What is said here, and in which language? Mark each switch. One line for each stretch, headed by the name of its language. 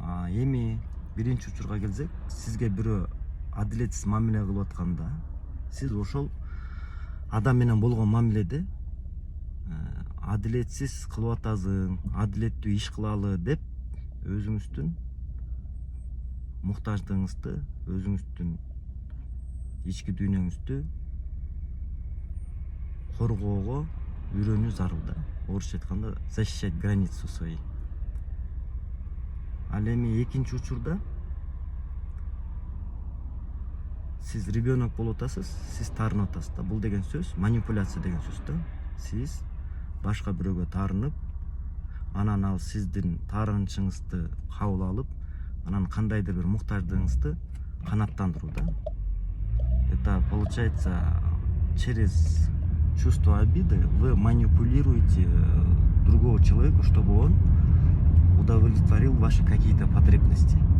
Kyrgyz: Эми биринчи учурга келсек, сизге бирөө адилетсиз мамиле кылып атканда, сиз ошол адам менен болгон мамиледе адилетсиз кылып атасың, адилеттүү иш кылалы деп өзүңүздүн муктаждыгыңызды, өзүңүздүн ички дүйнөңүздү коргоого үйрөнүү зарыл да. Орусча айтканда
Russian: защищать границу свои.
Kyrgyz: Ал эми экинчи учурда сиз ребенок болуп атасыз, сиз таарынып атасыз да. Бул деген сөз манипуляция деген сөз да. Сиз башка бирөөгө таарынып, анан ал сиздин таарынычыңызды кабыл алып, анан кандайдыр бир муктаждыгыңызды канааттандыруу да.
Russian: Это получается, через чувство обиды вы манипулируете другого человека, чтобы он удовлетворил ваши какие-то потребности.